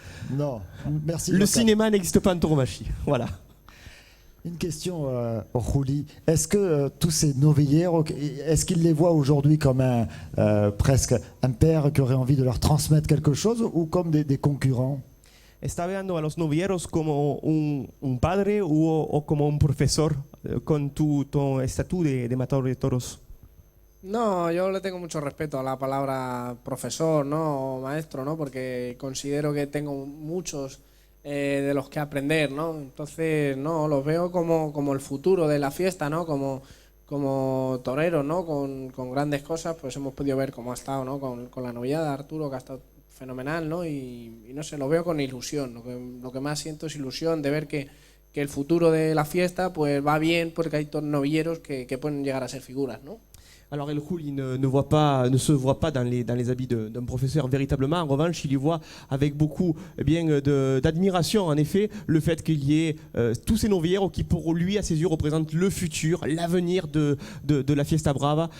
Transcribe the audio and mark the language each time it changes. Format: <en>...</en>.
<fr>Non, merci. Le Jocan. cinéma n'existe pas en tauromachie. Voilà. Une question, Juli. Est-ce que tous ces novilleros, est-ce qu'ils les voient aujourd'hui comme presque un père qui aurait envie de leur transmettre quelque chose ou comme des concurrents?</fr> <es>¿Está viendo a los novilleros como un padre o como un profesor con tu estatus de matador de toros? No, yo le tengo mucho respeto a la palabra profesor, ¿no? O maestro, ¿no? Porque considero que tengo muchos de los que aprender, ¿no? Entonces, no, los veo como el futuro de la fiesta, ¿no? Como toreros, ¿no? Con grandes cosas, pues hemos podido ver cómo ha estado, ¿no? Con la novillada de Arturo, que ha estado fenomenal, ¿no? Y no sé, lo veo con ilusión. Lo que más siento es ilusión de ver que el futuro de la fiesta pues va bien porque hay novilleros que pueden llegar a ser figuras, ¿no?</es> <fr>Alors El Juli ne se voit pas dans les habits d'un professeur véritablement. En revanche, il y voit avec beaucoup d'admiration, en effet, le fait qu'il y ait tous ces novilleros qui, pour lui, à ses yeux, représentent le futur, l'avenir de la Fiesta Brava.</fr>